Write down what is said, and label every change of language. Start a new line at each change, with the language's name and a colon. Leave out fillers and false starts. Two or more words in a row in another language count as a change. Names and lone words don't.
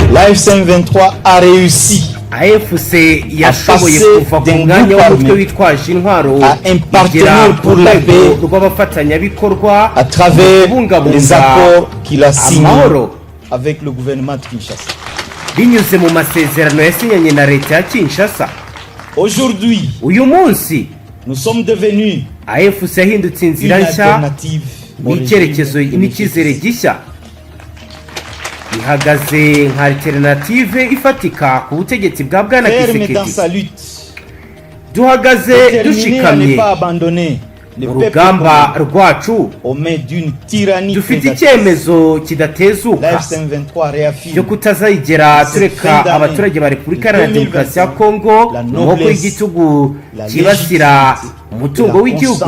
French: l'AFC23 a réussi
Kinyarwanda: AFC yashoboye kuva ku mwanya w'umutwe witwaje intwaro
French: partenaire pour la paix
Kinyarwanda: rw'abafatanyabikorwa
French: à travers les accords qu'il a signés avec le gouvernement de Kinshasa.
Kinyarwanda: binyuze mu masezerano yasinyanye na leta ya Kinshasa.
French: Aujourd'hui,
Kinyarwanda: uyu munsi
French: nous sommes devenus
Kinyarwanda: AFC yahindutse inzira nshya n'icyerekezo n'icyizere gishya, ihagaze nka alternative ifatika ku butegetsi bwa Bwana Kisekedi. Duhagaze dushikamye mu rugamba rwacu, dufite icyemezo kidatezuka cyo kutazigera tureka abaturage ba Repubulika Iharanira Demokarasi ya Kongo n'amaboko y'igitugu kibasira umutungo w'igihugu.